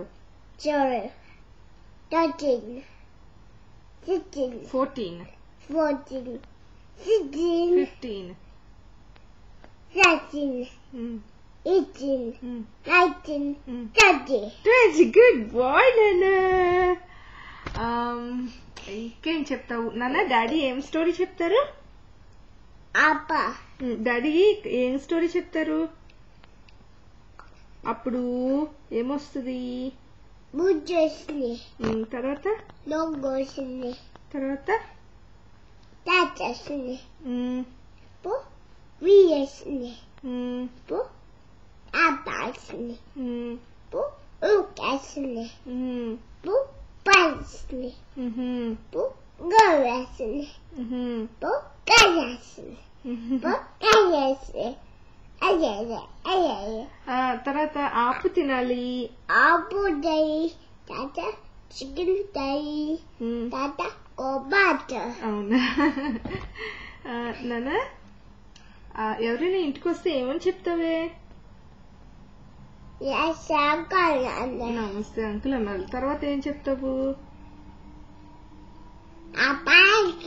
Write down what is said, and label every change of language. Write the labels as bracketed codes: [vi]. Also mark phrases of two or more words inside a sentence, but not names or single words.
[en] 12, 13, 16, 14 14, 16, 15 17, 18, 19, 20. 20. Good boy [te] నాన్న. ఇంకేం చెప్తావు నాన్న? డాడీ ఏం స్టోరీ చెప్తారు? Appa. డాడీ ఏం స్టోరీ చెప్తారు? అప్పుడు ఏమొస్తుంది? Bujosni. తర్వాత Logosni. తర్వాత Tatasni. Bu. Viesni. Bu. Abasni. Bu. Ukasni. Bu. Pansni. Bu. Gorasni. Bu. Gayasni. Bu. Gayasni. Ayaya. తర్వాత ఆపు తినాలి. Abu day. Tata. Chicken day. Tata. Kobata. అవునా? నాన్న ఎవరైనా ఇంటికి వస్తే ఏమని చెప్తావే? [en] Yes, uncle. [te] నమస్తే అంకుల్ అన్నారు. తర్వాత ఏం చెప్తావు? Abake.